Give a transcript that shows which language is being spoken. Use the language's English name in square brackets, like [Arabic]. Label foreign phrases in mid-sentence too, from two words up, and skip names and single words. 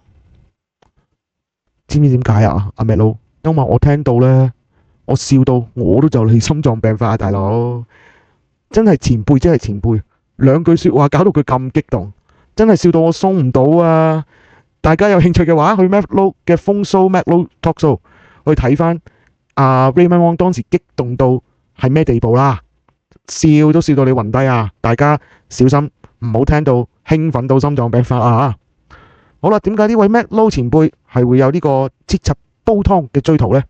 [Cantonese] 知唔知點解啊？阿 Matt Low，因為我聽到呢，我笑到我都就嚟心臟病發啊！大佬，真係前輩，真係前輩，兩句説話搞到佢咁激動，真係笑到我鬆唔到啊！大家有興趣嘅話，去 Matt Low 嘅風 show Matt Low [English] talk show [Cantonese] 去睇翻阿 Raymond Wong 當時激動到係咩地步啦，笑都笑到你暈低啊！大家小心唔好聽到興奮到心臟病發啊！好啦，點解呢位 Matt Low 前輩係會有呢個切柒煲湯嘅追圖呢？